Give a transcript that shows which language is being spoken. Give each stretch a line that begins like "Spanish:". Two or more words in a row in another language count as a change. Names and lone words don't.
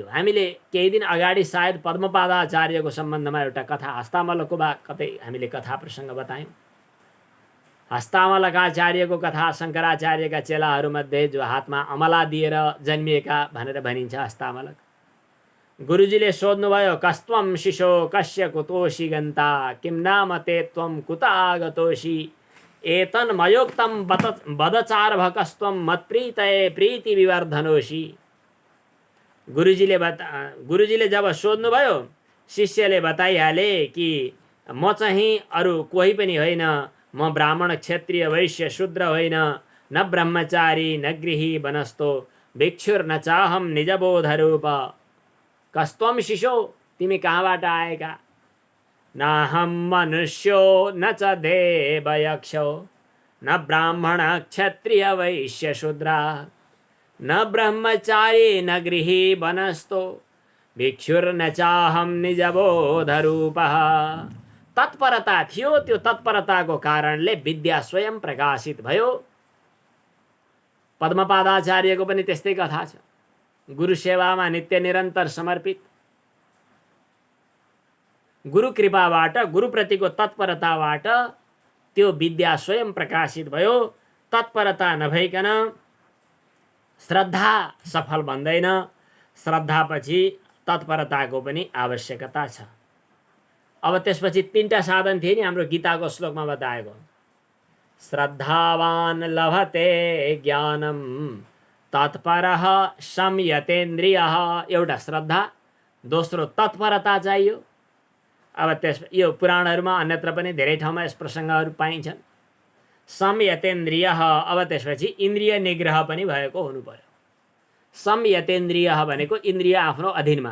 Nepali: हामीले केही दिन अगाडि सायद पद्मपादाचार्यको सम्बन्धमा एउटा कथा, हस्तामलको कतै हामीले कथा प्रसङ्ग बतायौँ। हस्तामलकाचार्यको कथा शङ्कराचार्यका चेलाहरूमध्ये जो हातमा अमला दिएर जन्मिएका भनेर भनिन्छ हस्तामलक। गुरुजीले सोध्नुभयो,
Sanskrit: कस्त्वं शिशो कस्य कुतोषि गन्ता, किं नाम ते त्वं कुत आगतोषि, एतन् मयोक्तं वदचार्भकस्त्वं मत्प्रीतये प्रीति विवर्धनोषि।
Nepali: गुरुजीले जब सोध्नुभयो, शिष्यले बताइहाले कि म चाहिँ अरू कोही पनि होइन, म ब्राह्मण, क्षत्रिय, वैश्य, शूद्र होइन,
Sanskrit: न ब्रह्मचारी न गृही वनस्थो, भिक्षुर्न चाहम निजबोधरूप। कस्त्वं शिशो,
Nepali: तिमी कहाँबाट आएका?
Sanskrit: नाहं मनुष्यो न च देवयक्षो, न ब्राह्मण क्षत्रिय वैश्य शूद्रा, न ब्रह्मचारी न गृही वनस्थो, भिक्षुर्न चाहम निजबोधरूपः।
Nepali: तत्परता थियो। त्यो तत्परताको कारणले विद्या स्वयं प्रकाशित भयो। पद्मपादाचार्यको पनि त्यस्तै कथा छ। गुरु सेवामा नित्य निरन्तर समर्पित, गुरु कृपाबाट, गुरुप्रतिको तत्परताबाट त्यो विद्या स्वयं प्रकाशित भयो। तत्परता नभइकन श्रद्धा सफल भन्दैन, श्रद्धापछि तत्परताको पनि आवश्यकता छ। अब त्यसपछि 3टा साधन थिए नि हाम्रो गीताको श्लोकमा बताएको।
Sanskrit: श्रद्धावान लभते ज्ञानम तत्परः संयतेन्द्रियः।
Nepali: एउटा श्रद्धा, दोस्रो तत्परता चाहियो। अब त्यस यो पुराणहरूमा अन्यत्र पनि धेरै ठाउँमा यस प्रसङ्गहरू पाइन्छन्। संयतेन्द्रियः, अब त्यसपछि इन्द्रिय निग्रह पनि भएको हुनु पर्यो। संयतेन्द्रियः भनेको इन्द्रिय आफ्नो अधीनमा।